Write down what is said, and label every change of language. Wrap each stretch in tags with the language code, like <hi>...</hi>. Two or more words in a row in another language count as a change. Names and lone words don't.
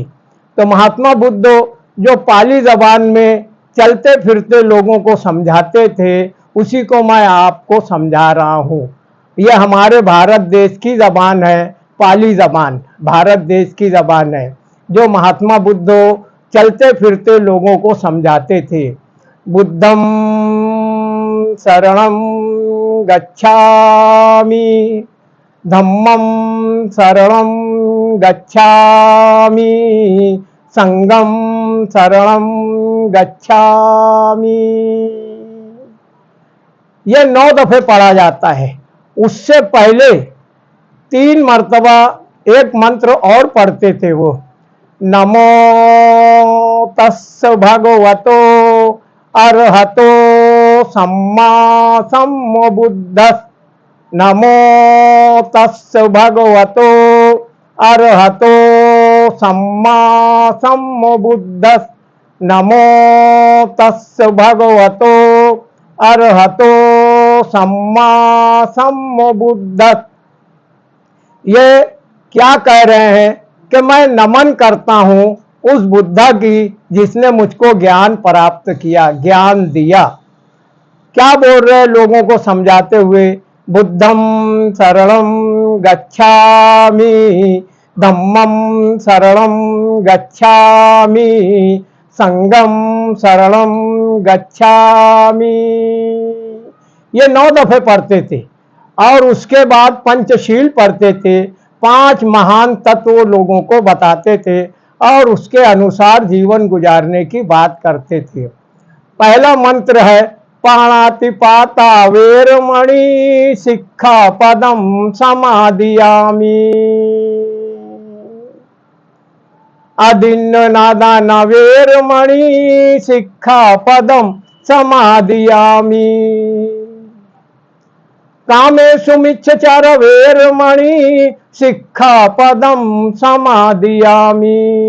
<hi>तो महात्मा बुद्ध जो पाली ज़बान में चलते फिरते लोगों को समझाते थे, उसी को मैं आपको समझा रहा हूँ। यह हमारे भारत देश की ज़बान है, पाली ज़बान भारत देश की ज़बान है, जो महात्मा बुद्ध चलते फिरते लोगों को समझाते थे।</hi> <pi>बुद्धं शरणं गच्छामि, धम्मं शरणं गच्छामि, संघं शरणं गच्छामि।</pi> <hi>ये 9 दफे पढ़ा जाता है। उससे पहले 3 मर्तबा एक मंत्र और पढ़ते थे वो,</hi> <pi>नमो तस् भगवतो अरहतो सम्मा सम्बुद्धस्, नमो तस् भगवतो अरहतो सम्मा सम्बुद्धस्, नमो तस् भगवतो अरहतो सम्मा सम्बुद्धस्।</pi> <hi>ये क्या कह रहे हैं कि मैं नमन करता हूं उस बुद्धा की जिसने मुझको ज्ञान प्राप्त किया, ज्ञान दिया। क्या बोल रहे हैं लोगों को समझाते हुए,</hi> <pi>बुद्धम शरणम गच्छामि, धम्मम शरणम गच्छामि, संगम शरणम गच्छामि।</pi> <hi>ये 9 दफे पढ़ते थे और उसके बाद पंचशील पढ़ते थे। 5 महान तत्व लोगों को बताते थे और उसके अनुसार जीवन गुजारने की बात करते थे। पहला मंत्र है</hi> <pi>पाणातिपाता वेरमणि सिक्खापदं समादियामि, अदिन्ननादान वेरमणि सिक्खापदं समादियामि, कामेषु मिच्छचार वेरमणि सिक्खापदं समादियामि,</pi>